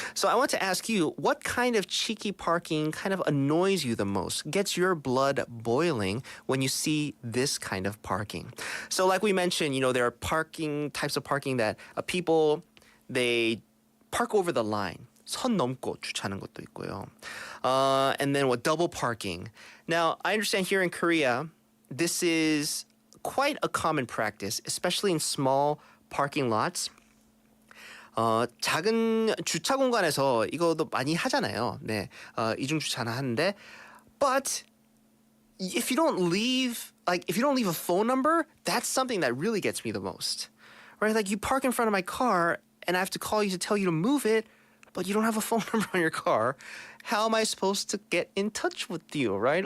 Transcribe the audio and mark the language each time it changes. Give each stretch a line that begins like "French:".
English: So I want to ask you, what kind of cheeky parking kind of annoys you the most, gets your blood boiling when you see this kind of parking? So like we mentioned, there are types of parking that people, they park over the line.
Korean: 선 넘고 주차하는 것도 있고요.
English: And then double parking. Now, I understand here in Korea, this is quite a common practice, especially in small parking lots.
Korean: 작은 주차 공간에서 이거도 많이 하잖아요. 네, 이중 주차나 하는데,
English: but if you don't leave a phone number, that's something that really gets me the most. Right? Like you park in front of my car, and I have to call you to tell you to move it. But you don't have a phone number on your car. How am I supposed to get in touch with you, right?